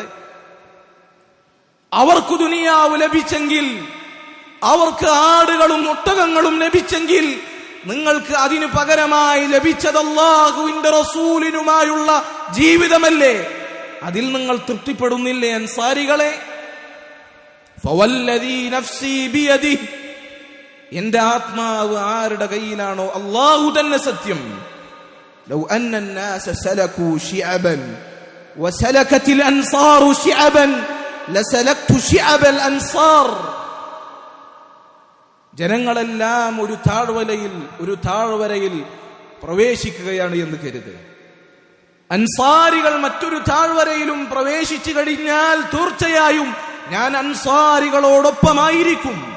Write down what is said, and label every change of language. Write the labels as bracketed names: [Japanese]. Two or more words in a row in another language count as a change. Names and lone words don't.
[Malayalam] അവർക്ക് ദുനിയാവ് ലഭിച്ചെങ്കിൽ, അവർക്ക് ആടുകളും ഒട്ടകങ്ങളും ലഭിച്ചെങ്കിൽ, നിങ്ങൾക്ക് അതിനു പകരമായി ലഭിച്ചത് അല്ലാഹുവിന്റെ റസൂലിനുമായുള്ള ജീവിതമല്ലേ? അതിൽ നിങ്ങൾ തൃപ്തിപ്പെടുന്നില്ലേ അൻസാരികളെ? [Arabic] فوالذي نفسي بيده, [Malayalam] എന്റെ ആത്മാവ് ആരുടെ കയ്യിലാണോ അല്ലാഹു തന്നെ സത്യം. [Arabic] لو أن الناس سلكوا شعبا وسلكت الانصار شعبا لسلكت شعب الانصار. [Malayalam] ജനങ്ങളെല്ലാം ഒരു താഴ്വരയിൽ പ്രവേശിക്കുകയാണ് എന്ന് കരുതുക. അൻസാരികൾ മറ്റൊരു താഴ്വരയിലും പ്രവേശിച്ചു കഴിഞ്ഞാൽ തീർച്ചയായും ഞാൻ അൻസാരികളോടൊപ്പമായിരിക്കും.